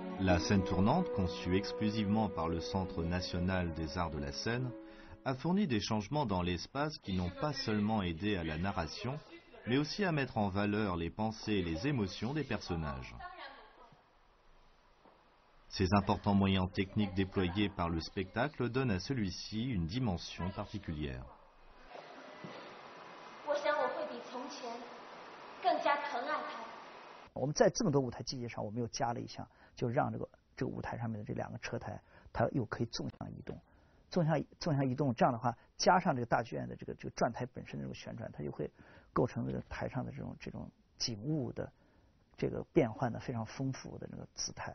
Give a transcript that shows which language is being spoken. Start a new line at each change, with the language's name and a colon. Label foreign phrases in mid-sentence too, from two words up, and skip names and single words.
French: La scène tournante, conçue exclusivement par le Centre national des arts de la scène, a fourni des changements dans l'espace qui n'ont pas seulement aidé à la narration, mais aussi à mettre en valeur les pensées et les émotions des personnages. Ces importants moyens techniques déployés par le spectacle donnent à celui-ci une dimension particulière.
Chinese: 我想我会比从前更加疼爱他。我们在这么多舞台机械上，我们又加了一项，就让这个舞台上面的这2个车台，它又可以纵向移动。纵向移动，这样的话，加上这个大剧院的这个转台本身的这种旋转，它就会构成这个台上的这种景物的这个变换的非常丰富的那个姿态。